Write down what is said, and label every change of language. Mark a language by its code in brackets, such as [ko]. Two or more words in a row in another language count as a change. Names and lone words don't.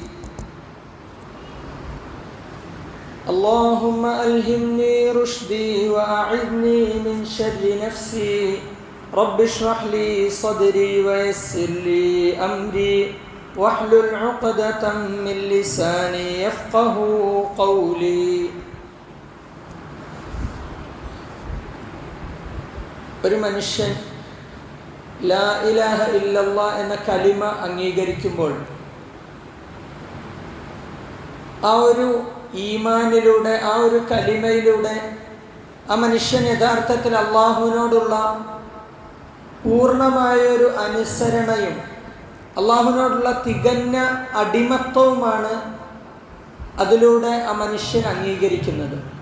[ar] اللهم ألهمني رشدي وأعذني من شر نفسي. رب اشرح لي صدري ويسر لي أمري واحلل عقدة من لساني يفقه قولي. [ml] ഒരു മനുഷ്യൻ [ar] لا إله إلا الله [ml] എന്ന കലിമ അംഗീകരിക്കുമ്പോൾ ആ ഒരു ഈമാനിലൂടെ, ആ ഒരു കലിമയിലൂടെ ആ മനുഷ്യൻ യഥാർത്ഥത്തിൽ അള്ളാഹുവിനോടുള്ള പൂർണ്ണമായൊരു അനുസരണയും അള്ളാഹുവിനോടുള്ള തികഞ്ഞ അടിമത്വവുമാണ് അതിലൂടെ ആ മനുഷ്യൻ അംഗീകരിക്കുന്നത്.